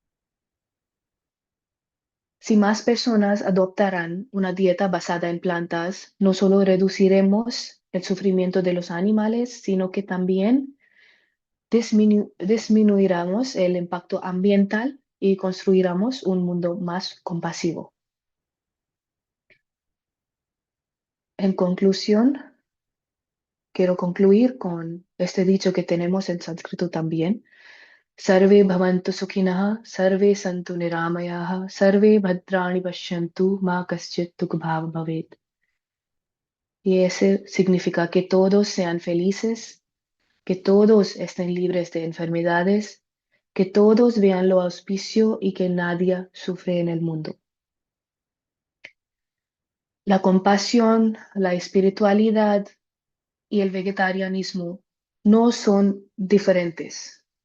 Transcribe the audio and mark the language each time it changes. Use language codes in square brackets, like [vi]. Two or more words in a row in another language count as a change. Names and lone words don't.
[es] Si más personas adoptarán una dieta basada en plantas, no solo reduciremos el sufrimiento de los animales, sino que también disminuiremos el impacto ambiental y construiremos un mundo más compasivo. En conclusión, quiero concluir con este dicho que tenemos en sánscrito también. [sa] Sarve bhavantu sukhinah, sarve santu niramayah, sarve bhadrani pashyantu, ma kaschit dukbhav bhavet. [es] Y ese significa que todos sean felices, que todos estén libres de enfermedades, que todos vean lo auspicio y que nadie sufre en el mundo. La compasión, la espiritualidad y el vegetarianismo no son diferentes.